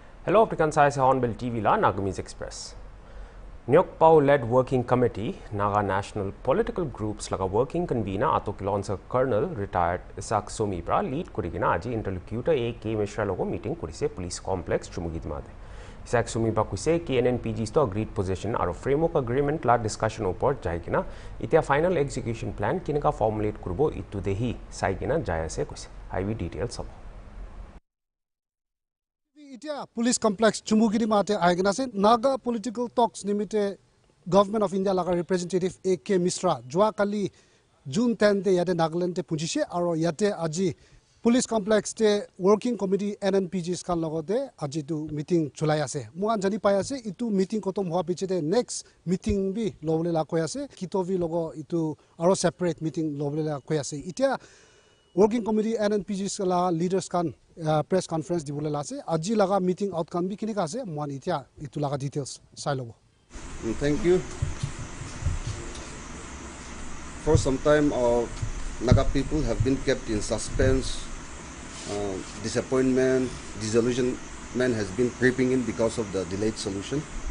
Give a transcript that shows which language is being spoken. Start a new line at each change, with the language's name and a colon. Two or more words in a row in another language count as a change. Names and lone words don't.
Naga Pidgin: Hello, Prikan Sai se HornbillTV la Nagamese Express. Nyok Pao-led
English: working committee, Naga national political groups
Naga Pidgin: laga
English: working convener
Naga Pidgin: Ato Kilonsa
English: Colonel retired
Naga Pidgin: Isak Somibra lead kurigina aji interlocutor A.K. Mishra logo meeting kurise police complex Chumugidmade. Isak Somibra kuse KNNPGs to
English: agreed position
Naga Pidgin: aro
English: framework agreement
Naga Pidgin: la discussion upor jaigina itia
English: final execution plan
Naga Pidgin: kinaka formulate kurbo itu dehi saigina jayase kuse. IV details sab. Itia police complex Chumugiri mate aigna se
English: Naga political talks
Naga Pidgin: nimite
English: government of India
Naga Pidgin: laga representative A.K. Mishra jua kali June 10 te yate Nagaland te punjise aro yate aji police complex te
English: working committee NNPGs
Naga Pidgin: kan logote aji tu meeting chulai ase muan jani pai ase itu meeting kotom hua piche te
English: next meeting
Naga Pidgin: bi lobole la koi ase kitovi logo itu aro
English: separate meeting
Naga Pidgin: lobole la koi ase itia
English: working committee NNPGs
Naga Pidgin: la leaders kan
English: press conference
Naga Pidgin: di bolela ase aji laga
English: meeting outcome
Naga Pidgin: bi kini ka ase muan itia itu laga details sai lobo.
English: Thank you. For some time our Naga people have been kept in suspense. Disappointment, disillusionment has been creeping in because of the delayed solution.